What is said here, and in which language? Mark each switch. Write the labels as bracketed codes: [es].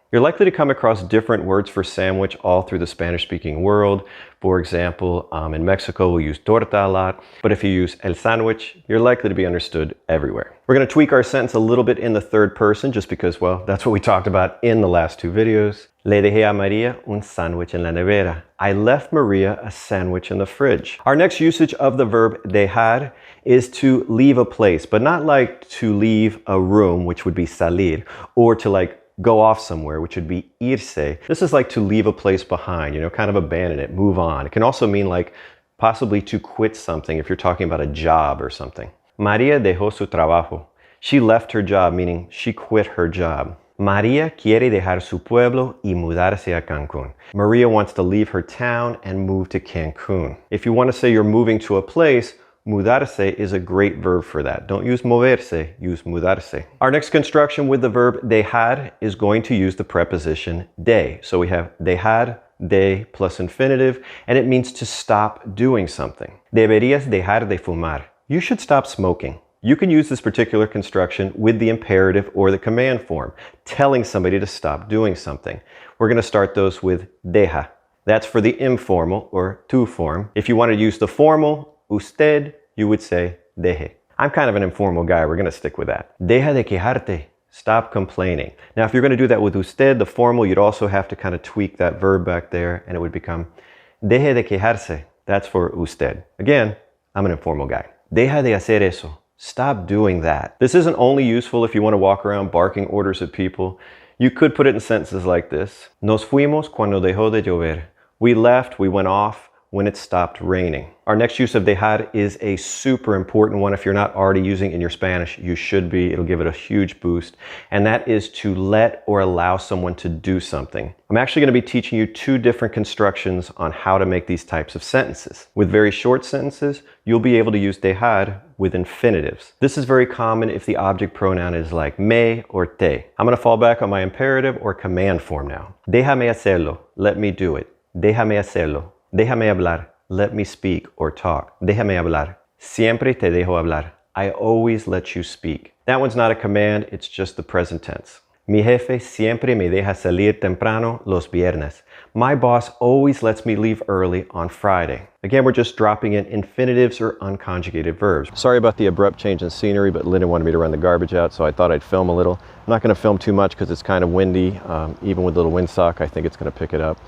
[en] You're likely to come across different words for sandwich all through the Spanish-speaking world. For example, in Mexico, we use torta a lot, but if you use el sandwich, you're likely to be understood everywhere. We're going to tweak our sentence a little bit in the third person just because, well, that's what we talked about in the last two videos. [es] Le dejé a María un sándwich en la nevera. [en] I left Maria a sandwich in the fridge. Our next usage of the verb dejar is to leave a place, but not like to leave a room, which would be salir, or to like go off somewhere, which would be irse. This is like to leave a place behind, you know, kind of abandon it, move on. It can also mean like possibly to quit something if you're talking about a job or something. [es] María dejó su trabajo. [en] She left her job, meaning she quit her job. [es] María quiere dejar su pueblo y mudarse a Cancún. [en] Maria wants to leave her town and move to Cancún. If you want to say you're moving to a place, mudarse is a great verb for that. Don't use moverse, use mudarse. Our next construction with the verb dejar is going to use the preposition de. So we have dejar, de plus infinitive, and it means to stop doing something. [es] Deberías dejar de fumar. [en] You should stop smoking. You can use this particular construction with the imperative or the command form, telling somebody to stop doing something. We're going to start those with deja. That's for the informal or tú form. If you want to use the formal, usted, you would say deje. I'm kind of an informal guy. We're going to stick with that. [es] Deja de quejarte. [en] Stop complaining. Now, if you're going to do that with usted, the formal, you'd also have to kind of tweak that verb back there, and it would become [es] deje de quejarse. [en] That's for usted. Again, I'm an informal guy. [es] Deja de hacer eso. [en] Stop doing that. This isn't only useful if you want to walk around barking orders at people. You could put it in sentences like this. [es] Nos fuimos cuando dejó de llover. [en] We left, we went off when it stopped raining. Our next use of dejar is a super important one. If you're not already using it in your Spanish, you should be. It'll give it a huge boost. And that is to let or allow someone to do something. I'm actually going to be teaching you two different constructions on how to make these types of sentences. With very short sentences, you'll be able to use dejar with infinitives. This is very common if the object pronoun is like me or te. I'm going to fall back on my imperative or command form now. [es] Déjame hacerlo. [en] Let me do it. [es] Déjame hacerlo. Déjame hablar. [en] Let me speak or talk. [es] Déjame hablar. Siempre te dejo hablar. [en] I always let you speak. That one's not a command, it's just the present tense. [es] Mi jefe siempre me deja salir temprano los viernes. [en] My boss always lets me leave early on Friday. Again, we're just dropping in infinitives or unconjugated verbs. Sorry about the abrupt change in scenery, but Linda wanted me to run the garbage out, so I thought I'd film a little. I'm not going to film too much because it's kind of windy. Even with a little windsock, I think it's going to pick it up.